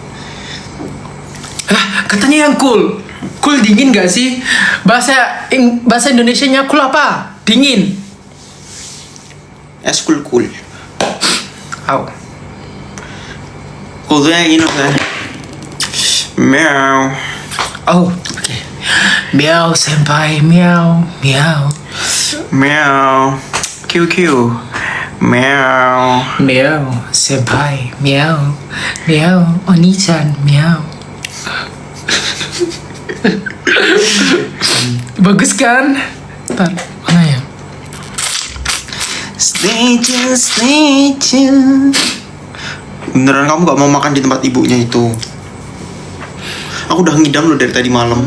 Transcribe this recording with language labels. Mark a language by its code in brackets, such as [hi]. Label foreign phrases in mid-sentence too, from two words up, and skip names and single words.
[id] Lah, katanya yang cool. Cool dingin gak sih? Bahasa Indonesianya cool apa? Dingin. Es cool. Au. Cool tuh yang gini kan. Meow. Oh, oke. Meow senpai, meow, meow. Meow. QQ. Meow. Meow senpai, meow. Meow, Oni-chan, meow. Bagus kan? Ntar, mana ya? [en] Stay tuned. [id] Beneran kamu gak mau makan di tempat ibunya itu? Aku udah ngidam loh dari tadi malam.